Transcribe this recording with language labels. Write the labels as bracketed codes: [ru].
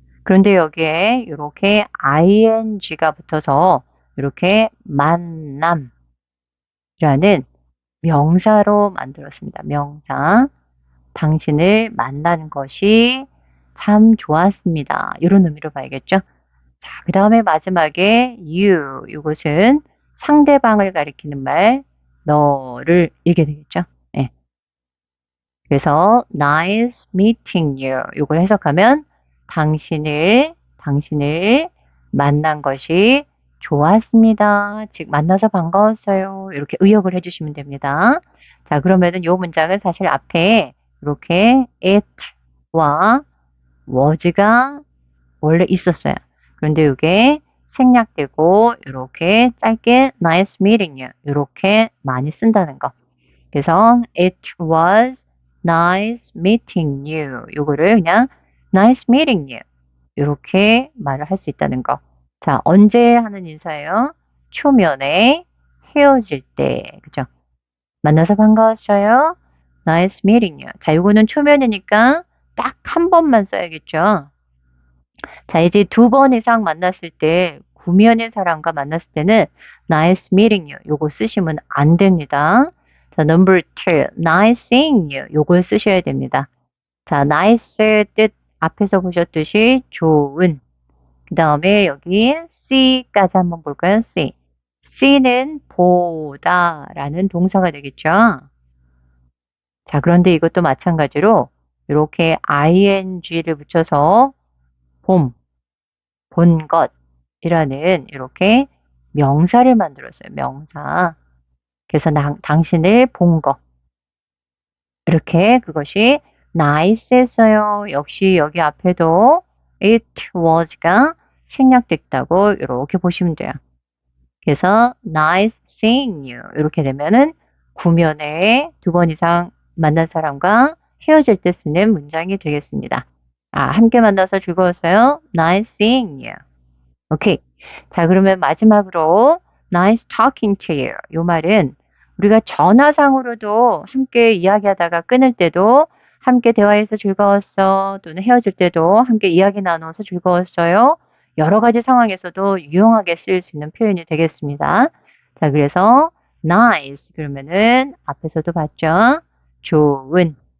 [ko] 그런데 여기에 이렇게 ing가 붙어서 이렇게 만남이라는 명사로 만들었습니다. 명사. 당신을 만나는 것이 참 좋았습니다. 이런 의미로 봐야겠죠. 자, 그 다음에 마지막에 you. 이것은 상대방을 가리키는 말, 너를 이게 되겠죠. 예. 그래서 [en] nice meeting you. [ko] 이걸 해석하면 당신을 만난 것이 좋았습니다. 즉 만나서 반가웠어요. 이렇게 의역을 해주시면 됩니다. 자, 그러면은 이 문장은 사실 앞에 이렇게 it와 was가 원래 있었어요. 그런데 이게 생략되고 이렇게 짧게 [en] nice meeting you [ko] 이렇게 많이 쓴다는 거. 그래서 [en] it was nice meeting you. [ko] 요거를 그냥 [en] nice meeting you. [ko] 이렇게 말을 할 수 있다는 거. 자, 언제 하는 인사예요? 초면에 헤어질 때. 그죠? 만나서 반가웠어요. [en] Nice meeting you. [ko] 자, 요거는 초면이니까 딱 한 번만 써야겠죠. 자, 이제 두 번 이상 만났을 때, 구면의 사람과 만났을 때는 [en] nice meeting you. [ko] 요거 쓰시면 안 됩니다. [en] 자, number two, nice seeing you. [ko] 요걸 쓰셔야 됩니다. 자, nice 뜻 앞에서 보셨듯이 좋은. 그 다음에 여기 see까지 한번 볼까요? [en] see. [ko] see는 보다라는 동사가 되겠죠. 자, 그런데 이것도 마찬가지로 이렇게 ing를 붙여서 본 것이라는 이렇게 명사를 만들었어요. 명사. 그래서 당신을 본 것. 이렇게 그것이 nice했어요. 역시 여기 앞에도 it was가 생략됐다고 이렇게 보시면 돼요. 그래서 [en] nice seeing you [ko] 이렇게 되면은 구면에 두 번 이상 만난 사람과 헤어질 때 쓰는 문장이 되겠습니다. 아, 함께 만나서 즐거웠어요. [en] Nice seeing you. 오케이. [ko] 자, 그러면 마지막으로 [en] nice talking to you. [ko] 요 말은 우리가 전화상으로도 함께 이야기하다가 끊을 때도 함께 대화해서 즐거웠어. 또는 헤어질 때도 함께 이야기 나눠서 즐거웠어요. 여러 가지 상황에서도 유용하게 쓰일 수 있는 표현이 되겠습니다. 자, 그래서 nice 그러면은 앞에서도 봤죠. 좋은.